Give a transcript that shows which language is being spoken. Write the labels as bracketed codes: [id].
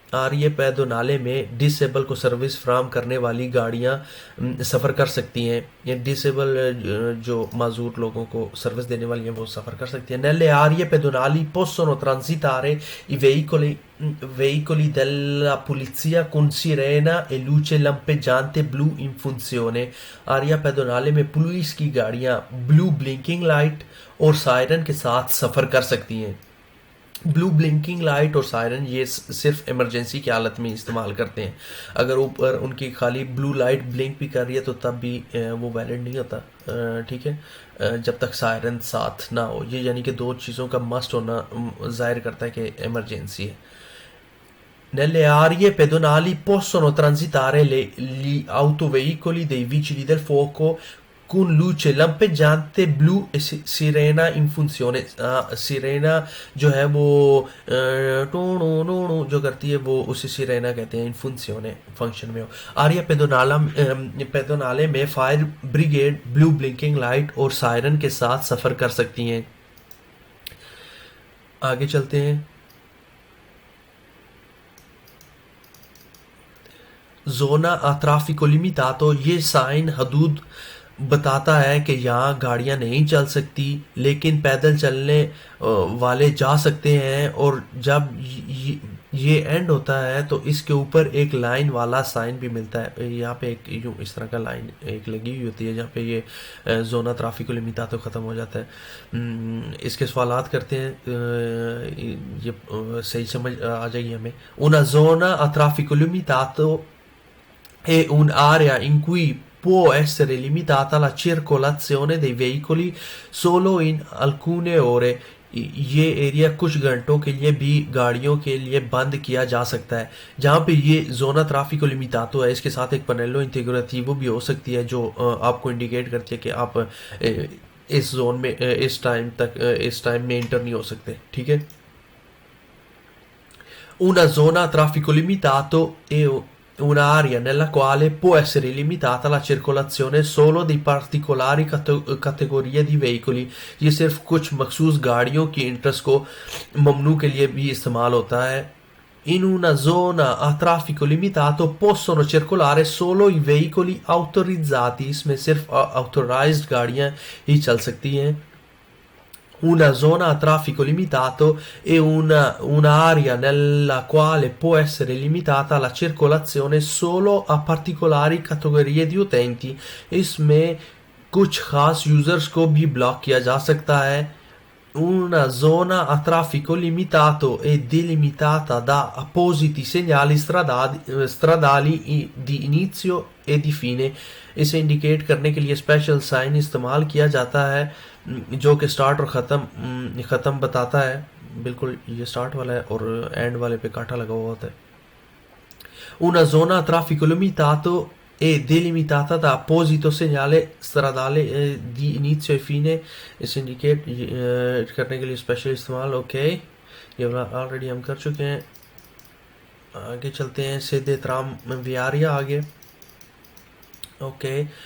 [hi] आरिया पेदोनाले में डिसेबल को सर्विस फ्राहम करने वाली गाड़ियाँ सफ़र कर सकती हैं। ये डिसेबल जो माजूर लोगों को सर्विस देने वाली हैं वो सफ़र कर सकती हैं। [it] Nelle aree pedonali possono transitare i veicoli della polizia con sirena e luce lampeggiante blu in funzione। [hi] आरिया पेदोनाले में पुलिस की गाड़ियाँ ब्लू ब्लिंकिंग लाइट और सायरन के साथ सफ़र कर सकती हैं। ब्लू ब्लिंकिंग लाइट और सायरन ये सिर्फ इमरजेंसी की हालत में इस्तेमाल करते हैं। अगर ऊपर उनकी खाली ब्लू लाइट ब्लिंक भी कर रही है तो तब भी वो वैलिड नहीं होता, ठीक है, जब तक सायरन साथ ना हो। ये यानी कि दो चीज़ों का मस्ट होना जाहिर करता है कि इमरजेंसी है। [it] Nelle aree pedonali possono transitare gli autoveicoli dei vigili del fuoco con luce lampeggiante blu e sirena in funzione। [hi] Serena जो है वो टू नो नो नो जो करती है वो उसे सिरेना कहते हैं, इन फंक्शन फंक्शन में हो। आरिया पेदोनाले में fire brigade blue blinking light और सायरन के साथ सफ़र कर सकती हैं। आगे चलते हैं। जोना ट्रैफिको लिमिटातो, ये साइन हदूद बताता है कि यहाँ गाड़ियाँ नहीं चल सकती लेकिन पैदल चलने वाले जा सकते हैं। और जब ये एंड होता है तो इसके ऊपर एक लाइन वाला साइन भी मिलता है। यहाँ पे एक यूँ इस तरह का लाइन एक लगी हुई होती है जहाँ पे ये जोना ट्रैफिको लिमिटातो ख़त्म हो जाता है। इसके सवालात करते हैं, ये सही समझ आ जाएगी हमें। [it] una zona a traffico limitato è un'area in cui può essere limitata la circolazione dei veicoli solo in alcune ore। [hi] ये एरिया कुछ घंटों के लिए भी गाड़ियों के लिए बंद किया जा सकता है। जहाँ पे ये जोना ट्रैफिको लिमिटातो है, इसके साथ एक पनेलो इंटीग्रेटिवो भी हो सकती है जो आपको इंडिकेट करती है कि आप इस जोन में इस टाइम में इंटर नहीं हो सकते, ठीक है। [it] Una zona a traffico limitato è un'area nella quale può essere limitata la circolazione solo di particolari categorie di veicoli। [hi] ये सिर्फ कुछ मखसूस गाड़ियों की इंटरेस्ट को ममनू के लिए भी इस्तेमाल होता है। [it] In una zona a traffico limitato possono circolare solo i veicoli autorizzati, [hi] इसमें सिर्फ authorized गाड़ियाँ ही चल सकती हैं। [it] Una zona a traffico limitato è un'area nella quale può essere limitata la circolazione solo a particolari categorie di utenti। [hi] इसमें कुछ खास users को भी ब्लॉक किया जा सकता है। [it] Una zona a traffico limitato è delimitata da appositi segnali stradali di inizio e di fine। [hi] इसे इंडिकेट करने के लिए स्पेशल साइन इस्तेमाल किया जाता है जो कि स्टार्ट और ख़त्म बताता है। बिल्कुल ये स्टार्ट वाला है और एंड वाले पे कांटा लगा हुआ होता है। [it] Una zona a traffico limitato è delimitata da apposito segnale stradale di inizio e fine। [hi] इसे इंडिकेट करने के लिए स्पेशल इस्तेमाल, ओके, ये ऑलरेडी हम कर चुके हैं। आगे चलते हैं। सीधे ट्राम वियारिया आगे, ओके।